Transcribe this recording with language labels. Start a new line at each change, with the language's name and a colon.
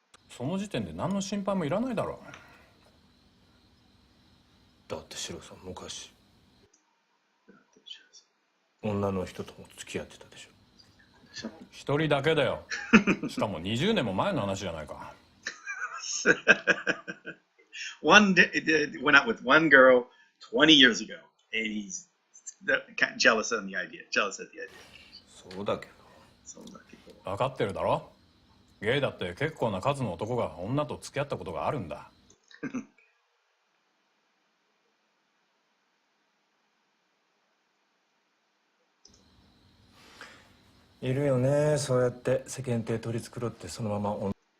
Japanese: その時点で何の心配もいらないだろ。だってシロさん昔女の人とも付き合ってたでしょ。一人だけだよ。しかも20年も前の話じゃないか。
English: One day, went out with one girl 20 years ago, and he's jealous of the idea. Jealous of the idea.
Japanese: そうだけど。分かってるだろ。ゲイだって結構な数の男が女と付き合ったことがあるんだ。いるよね、そうやって世間体取り繕ってそのまま